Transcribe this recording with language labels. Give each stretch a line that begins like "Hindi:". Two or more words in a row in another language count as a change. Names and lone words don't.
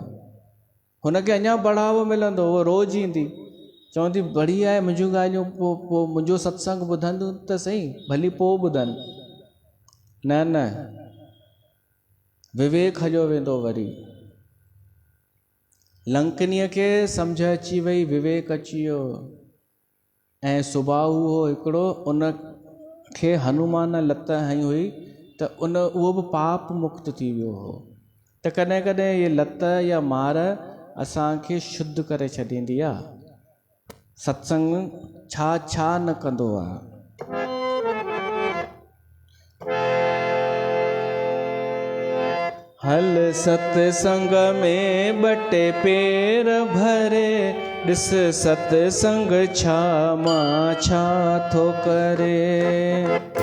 Sindhi: हुनखे अञा बढ़ावो मिलंदो, उहो रोज़ु ईंदी, चवंदी बढ़िया आहे मुंहिंजूं ॻाल्हियूं, पोइ मुंहिंजो सत्संग ॿुधंदियूं त सही, भली पोइ ॿुधनि। न न, विवेक हलियो वेंदो वरी। लंकनीअ खे सम्झ अची वई, विवेक अची वियो, ऐं सुभाउ हुओ हिकिड़ो, उन खे हनुमान लत हई हुई त उहो बि पाप मुक्त थी वियो हो। त कॾहिं कॾहिं इहे लत या मार असांखे शुद्ध करे छॾींदी आहे। सत्संग छा छा न कंदो आहे। हल सत्संग में ॿटे पेर भरे, ॾिस सत्संग छा मां छा थो करे।